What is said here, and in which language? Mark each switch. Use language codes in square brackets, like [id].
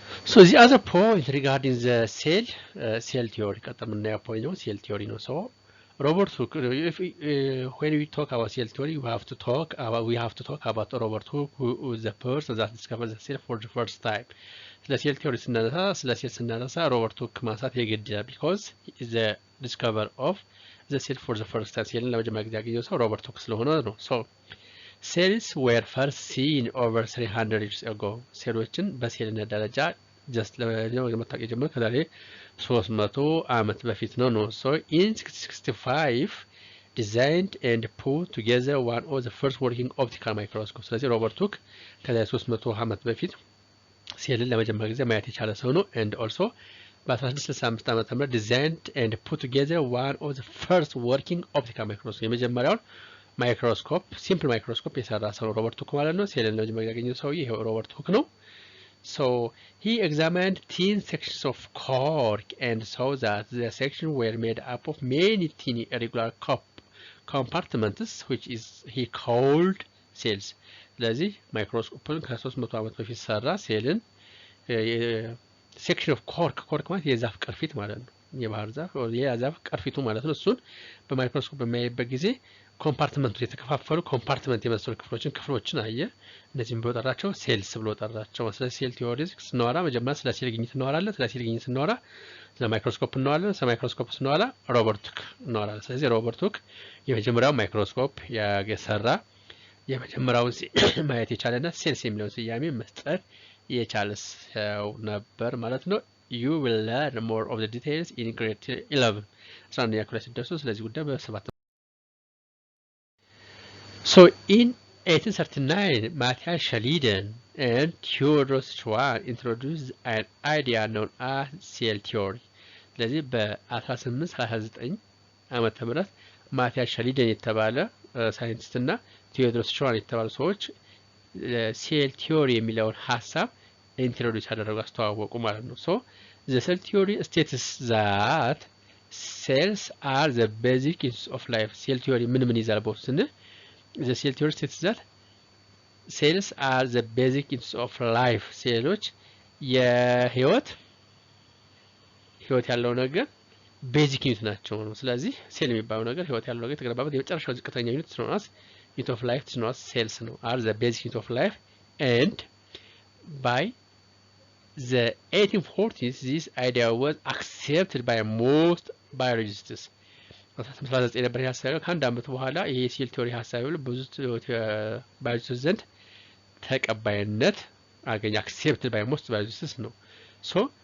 [en] So the other point regarding the cell theory [am] ቀጥታ የምናየው ፖይንት ነው [en] cell theory ነው። So Robert Hooke, when we talk about cell theory, we have to talk about Robert Hooke, who is the person that discovered the cell for the first time. [am] ስለ ሴል ቲዮሪ ስናነሳ ሮበርት ሁክ ማንሳት የግድ [en] because he is the discoverer of the cell for the first time. [am] ሴልን ለመጀመሪያ ጊዜ ያገኘው ሰው ሮበርት ሁክ ስለሆነ ነው። [en] So cells were first seen over 300 years ago. [am] ሴሎችን በሴልነት ደረጃ just ለመጀመሪያ መታወቅ የጀመረው ከዛሬ 300 ዓመት በፊት ነው። [en] So in 1665 designed and put together one of the first working optical microscopes. [am] ስለዚህ ሮበርት ሁክ ከዛሬ 300 ዓመት በፊት ሴልን ለመጀመሪያ ጊዜ ማየት የቻለ ሰው ነው። [en] and also [am] በ1665 ዓመተ ምህረት [en] designed and put together one of the first working optical microscopes. [am] የመጀመሪያውን ማይክሮስኮፕ ሲምፕል ማይክሮስኮፕ የሰራ ሰው ሮበርት ሁክ ማለት ነው። ሴልን ለመጀመሪያ ያገኘው ሰው ይሄ ሮበርት ሁክ ነው። [en] So he examined 10 sections of cork and saw that the sections were made up of many tiny irregular compartments which is he called cells. [am] ስለዚህ ማይክሮስኮፕን ከ300 ዓመት በፊት ሰራ ሴልን ሴክሽን ኦፍ ኮርክ ማለት የዛፍ ቅርፊት ማለት ነው። የባህር ዛፍ የዛፍ ቅርፊቱ ማለት ነው። እሱን በማይክሮስኮፕ በሚያይበት ጊዜ ኮምፓርትመንቶች የተከፋፈሉ ኮምፓርትመንት የመሰሉ ክፍሎችን አየ። እነዚህም ብሎ ጠራቸው ሴልስ ብሎ ጠራቸው። ስለ ሴል ቲዮሪ ስናወራ መጀመሪያ ስለ ሴል ግኝት እናወራለን። ስለ ሴል ግኝት ስናወራ ስለ ማይክሮስኮፕ እናወራለን። ስለ ማይክሮስኮፕ ስናወራ ሮበርት ሁክ እናወራለን። ስለዚህ ሮበርት ሁክ የመጀመሪያው ማይክሮስኮፕ ያሰራ የመጀመሪያውን ማየት የቻለና ሴልስ የሚለውን ስያሜ መስጠት የቻለ ሰው ነበር ማለት ነው። [en] You will learn more of the details in grade 11. [am] አስራአንደኛ ክፍል ሲደርሱ ስለዚህ ጉዳይ በሰባት [en] So in 1839 Matthias schleiden and teodore schwann introduced an idea known as cell theory. [am] ስለዚህ በ1829 ዓመተ ምህረት ማቲያስ ሸሊደን የተባለ ሳይንቲስት እና ቴዎድሮስ ሽዋን የተባሉ ሰዎች ሴል ቲዮሪ የሚለውን ሐሳብ ኢንትሮዲዩስ ያደረጉ አስተዋወቁ ማለት ነው። ሶ [en] the cell theory states that cells are the basic units of life. [am] ሴል ቲዮሪ ምን ይዛል በውስጡ ስንል [en] the cell theory states that cells are the basic units of life. [am] ሴሎች የህይወት ያለው ነገር ቤዚክ ዩኒት ናቸው ነው። ስለዚህ ሴል የሚባለው ነገር ህይወት ያለው ነገር የተገነባበት የመጨረሻው ዝቅተኛ ዩኒት ስለሆነ [en] unit of life [am] ስለሆነ cells ነው [en] are the basic unit of life. And by the 1840s this idea was accepted by most biologists. [am] 1939 ነበር ያሳየው። ከአንድ አመት በኋላ ይሄ ሴል ቲዮሪ ሐሳብ ብዙ ባዮሎጂስቶች ዘንድ ተቀባይነት አገኘ። accepted by most biologists ነው። so